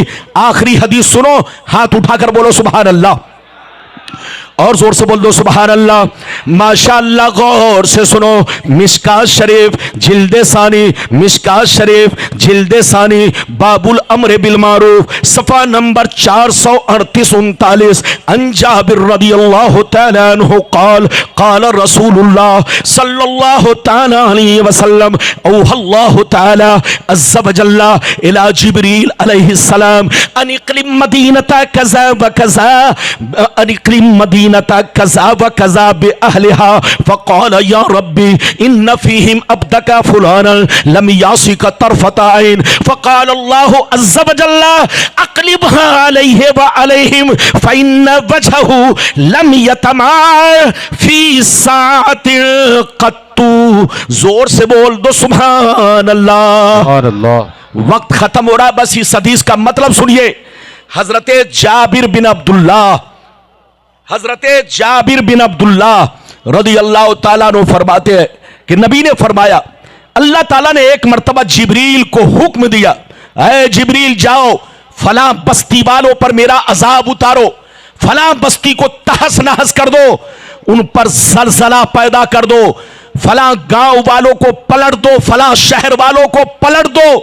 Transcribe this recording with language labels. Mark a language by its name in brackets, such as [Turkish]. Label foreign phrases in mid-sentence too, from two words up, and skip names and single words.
[Hindi] आखिरी हदीस सुनो, हाथ उठाकर बोलो [Arabic] سبحان الله, [Hindi] और जोर से बोल दो [Arabic] سبحان الله. [Hindi] माशाअल्लाह, गौर से सुनो। मिशकात शरीफ जिल्दे सानी, मिशकात शरीफ जिल्दे सानी, बाबुल अम्र बिल मारूफ, सफा नंबर 438-39। [Arabic] عن جابر رضي الله تعالى عنه قال قال رسول الله صلى الله تعالى عليه وسلم أوحى الله تعالى عز وجل إلى جبريل عليه السلام أن اقلب مدينة كذا وكذا، أن اقلب مدينة كذا وكذا بأهلها فقال يا رب إن فيهم عبدك فلانا لم يعصك طرفة عين فقال الله عز وجل اقلبها عليه وعليهم فإن وجهه لم يتمعر في ساعة قط. [Hindi] जोर से बोल दो [Arabic] سبحان الله. سبحان الله. [Hindi] वक्त खत्म हो रहा है, बस इस हदीस का मतलब सुनिए। हजरते जाबिर बिन अब्दुल्लाह [Arabic] رضي الله تعالى عنه [Hindi] फरमाते हैं कि नबी ने फरमाया, अल्लाह ताला ने एक मर्तबा जिब्रील को हुक्म दिया, ऐ जिब्रील जाओ फलां बस्ती वालों पर मेरा अजाब उतारो, फलां बस्ती को तहस नहस कर दो, उन पर जलजला पैदा कर दो, फलां गांव वालों को पलट दो, फलां शहर वालों को पलट दो।